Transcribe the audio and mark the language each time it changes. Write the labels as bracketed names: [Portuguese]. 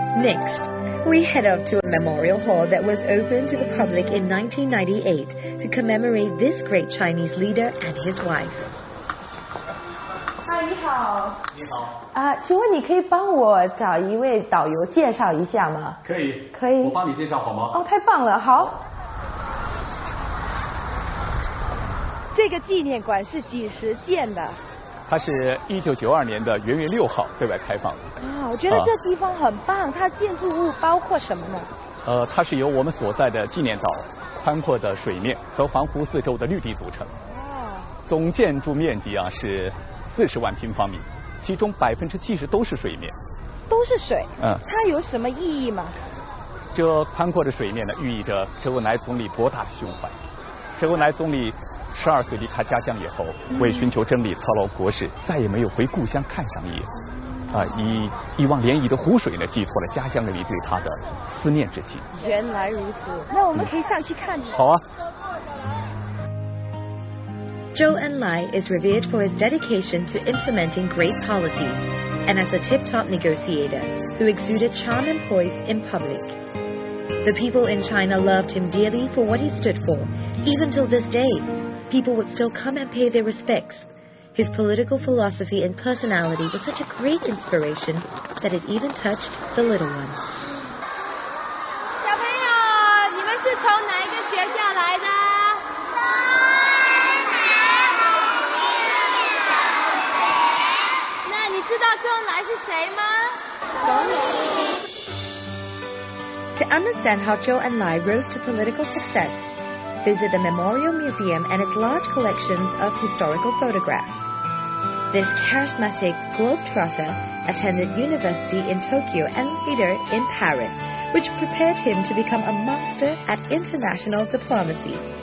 [English] Next, We head up to a memorial hall that was opened to the public in 1998 to commemorate this great Chinese leader and his wife. [Chinese] 嗨，你好。你好。请问你可以帮我找一位导游介绍一下吗？可以。可以。我帮你介绍好吗？哦，太棒了，好。这个纪念馆是几时建的？它是1992年的元月6号对外开放的。啊，我觉得这地方很棒。它建筑物包括什么呢？它是由我们所在的纪念岛、宽阔的水面和环湖四周的绿地组成。总建筑面积是40万平方米，其中70%都是水面。都是水。它有什么意义吗？这宽阔的水面呢，寓意着周恩来总理博大的胸怀。周恩来总理12岁离开家乡以后，为寻求真理操劳国事，再也没有回故乡看上一眼。以一望涟漪的湖水呢，寄托了家乡人民对他的思念之情。原来如此，那我们可以上去看。好啊。 [English] Zhou Enlai is revered for his dedication to implementing great policies and as a tip-top negotiator who exuded charm and poise in public. The people in China loved him dearly for what he stood for. Even till this day, people would still come and pay their respects. His political philosophy and personality was such a great inspiration that it even touched the little ones. [Chinese] 小朋友，你们是从哪一个学校来的？那你知道周恩来是谁吗？ [English] To understand how Zhou Enlai rose to political success, visit the Memorial Museum and its large collections of historical photographs. This charismatic globetrotter attended university in Tokyo and later in Paris, which prepared him to become a master at international diplomacy.